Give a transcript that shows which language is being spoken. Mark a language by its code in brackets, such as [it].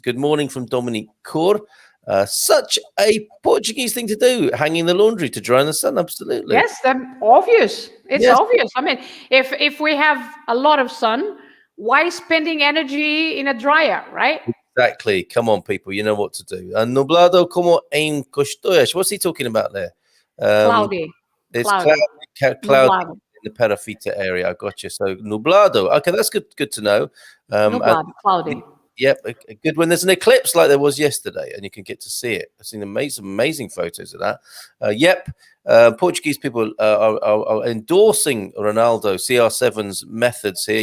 [en] Good morning from Dominique Cor. Such a Portuguese thing to do, hanging the laundry to dry in the sun. Absolutely. Yes, obvious. It's obvious. I mean, if we have a lot of sun, why spending energy in a dryer, right? Exactly. Come on, people. You know what to do. [pt] Nublado como em Costóias. [en] What's he talking about there? Cloudy. It's cloudy in the Perafita area. I got you. So nublado. Okay, that's good to know. [pt] Nublado, [en] cloudy. Yep, a good when there's an eclipse like there was yesterday, and you can get to see it. I've seen amazing photos of that. Yep, Portuguese people are endorsing Ronaldo CR7's methods here.